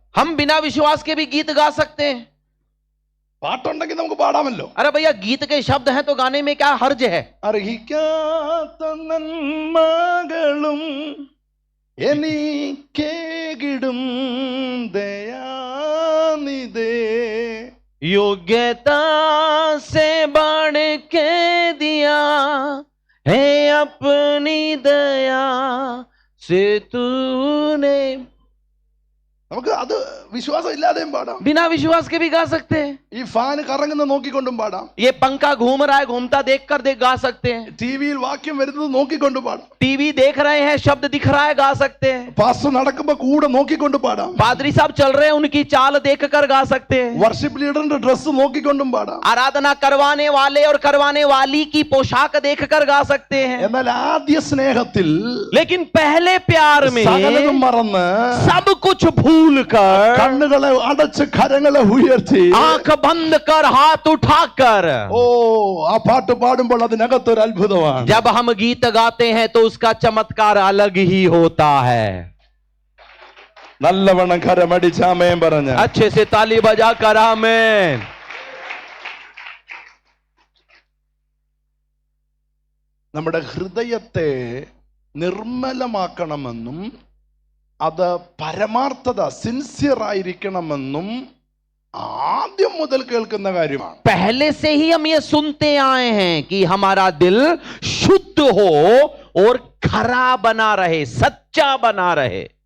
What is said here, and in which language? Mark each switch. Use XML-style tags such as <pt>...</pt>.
<hi>हम बिना विश्वास के भी गीत गा सकते हैं.</hi> <ml>പാട്ടുണ്ടെങ്കിൽ നമുക്ക് പാടാമല്ലോ.</ml> <hi>अरे भैया गीत के शब्द हैं तो गाने में क्या हर्ज है.</hi> <ml>അർഹിക്കാത്ത നന്മകളും എനിക്കേകിടും ദയാനിധേ,</ml> <hi>योग्यता से बढ़ के दिया है अपनी दया से तूने.</hi> <ml>നമുക്ക് അത് വിശ്വാസം ഇല്ലാതെയും പാടാം.</ml> <hi>बिना विश्वास के भी गा सकते हैं.</hi> <ml>ഈ ഫാൻ കറങ്ങുന്ന നോക്കിക്കൊണ്ടും പാടാം.</ml> <hi>ये पंखा घूम रहा है, घूमता देखकर गा सकते हैं.</hi> <ml>ടിവിയിൽ വാക്യം വരുന്നത് നോക്കിക്കൊണ്ട് പാടാം.</ml> <hi>टीवी देख रहे हैं, शब्द दिख रहा है, गा सकते हैं.</hi> <ml>പാസ്റ്റർ നടക്കുമ്പോ കൂടെ നോക്കിക്കൊണ്ട് പാടാം.</ml> <hi>पादरी साहब चल रहे हैं, उनकी चाल देखकर गा सकते हैं.</hi> <ml>വർഷിപ്പ് ലീഡറിന്റെ ഡ്രസ് നോക്കിക്കൊണ്ടും പാടാം.</ml> <hi>आराधना करवाने वाले और करवाने वाली की पोशाक देखकर गा सकते हैं.</hi> <ml>എന്നാൽ ആദ്യ സ്നേഹത്തിൽ</ml> <hi>लेकिन पहले प्यार में</hi> <ml>സകലതും മറന്ന്</ml> <hi>सब कुछ भूल कर,</hi> <ml>കണ്ണുകളെ അടച്ച് കരങ്ങളെ ഉയർത്തി,</ml> <hi>आंख बंद कर, हाथ उठाकर,</hi> <ml>ഓ ആ പാട്ട് പാടുമ്പോൾ അതിനകത്തൊരു അത്ഭുതമാണ്.</ml> <hi>जब हम गीत गाते हैं तो उसका चमत्कार अलग ही होता है.</hi> <ml>നല്ലവണ്ണം കരമടിച്ച് ആമേൻ പറഞ്ഞ</ml> <hi>अच्छे से ताली बजा कर आमीन.</hi> <ml>നമ്മുടെ ഹൃദയത്തെ നിർമ്മലമാക്കണമെന്നും അത് പരമാർത്ഥത സിൻസിയർ ആയിരിക്കണമെന്നും ആദ്യം മുതൽ കേൾക്കുന്ന കാര്യമാണ്.</ml> <hi>पहले से ही हम ये सुनते आए हैं कि हमारा दिल शुद्ध हो और खरा बना रहे, सच्चा बना रहे.</hi>